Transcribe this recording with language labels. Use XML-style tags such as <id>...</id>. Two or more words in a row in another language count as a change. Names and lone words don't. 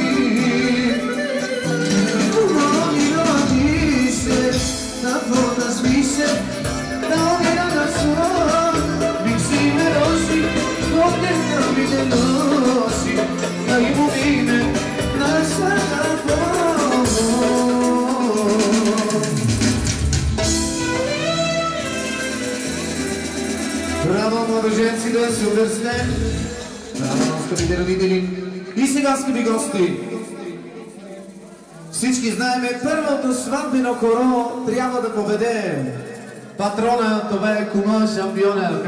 <el>Όνειρο αν είσαι, τα φώτα σβήσε, τα όνειρα να ζω, μην ξημερώσει, ποτέ να μην τελειώσει, να μου είναι να σ' αγαπώ.</el> <bg>Браво, младоженци, да се обърсне! Браво, скъпите родители! И сега, скъпи гости, всички знаеме, първото сватбено хоро трябва да поведе патрона, това е кума Шампионер.</bg>